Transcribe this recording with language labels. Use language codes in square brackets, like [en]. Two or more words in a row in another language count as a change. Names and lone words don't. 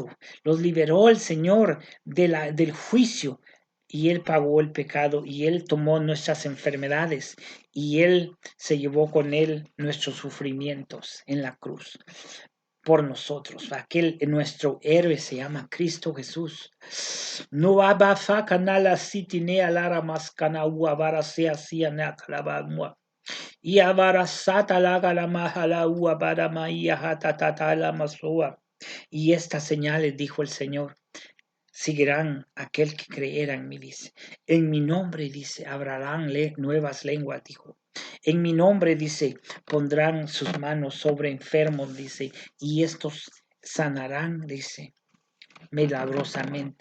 [es] Los liberó el Señor del juicio. Y Él pagó el pecado y Él tomó nuestras enfermedades y Él se llevó con Él nuestros sufrimientos en la cruz por nosotros. Aquel nuestro héroe se llama Cristo Jesús. No abafa canala sitine alara mascana uabara sea sia na calabamua. Y abara sata laga la mahala uabara maia hatatata la masua. Y estas señales, dijo el Señor, seguirán aquel que creyera en mí, dice. En mi nombre, dice, hablarán nuevas lenguas, dijo. En mi nombre, dice, pondrán sus manos sobre enfermos, dice, y estos sanarán, dice, milagrosamente.